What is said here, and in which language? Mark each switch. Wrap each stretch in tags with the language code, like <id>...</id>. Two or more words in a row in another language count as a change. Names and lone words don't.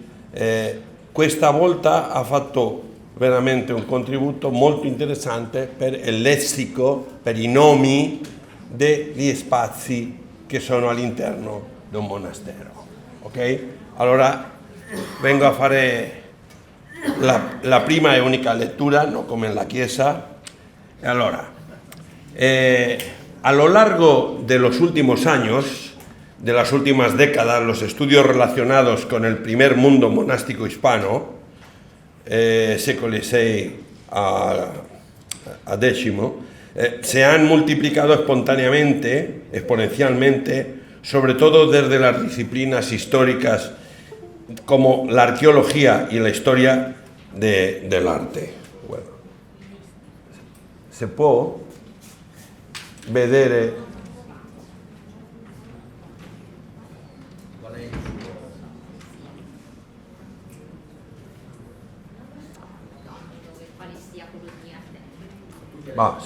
<it>Questa volta ha fatto veramente un contributo molto interessante per il lessico, per i nomi degli spazi che sono all'interno di un monastero. Ok? Allora vengo a fare la prima e</it> <es>única lectura, no como en la Chiesa.</es> <it>Allora,</it> <es>a lo largo de los últimos años, de las últimas décadas, los estudios relacionados con el primer mundo monástico hispano,</es> <it>secoli VI a X,</it> <es>se han multiplicado espontáneamente, exponencialmente, sobre todo desde las disciplinas históricas como la arqueología y la historia del arte.</es> <it>Bueno, se può vedere sì.</it>